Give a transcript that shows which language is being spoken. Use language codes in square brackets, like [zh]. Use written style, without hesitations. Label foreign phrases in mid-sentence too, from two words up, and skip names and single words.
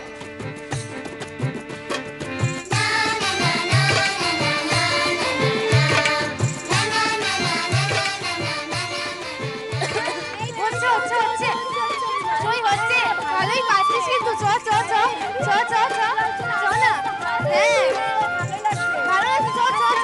[bn] হচ্ছে হচ্ছে হচ্ছে সই হচ্ছে, ভালোই পাচ্ছিস কিন্তু। চ চ চ চ চ চ চ না। হ্যাঁ ভালো আছে, চ চ চ।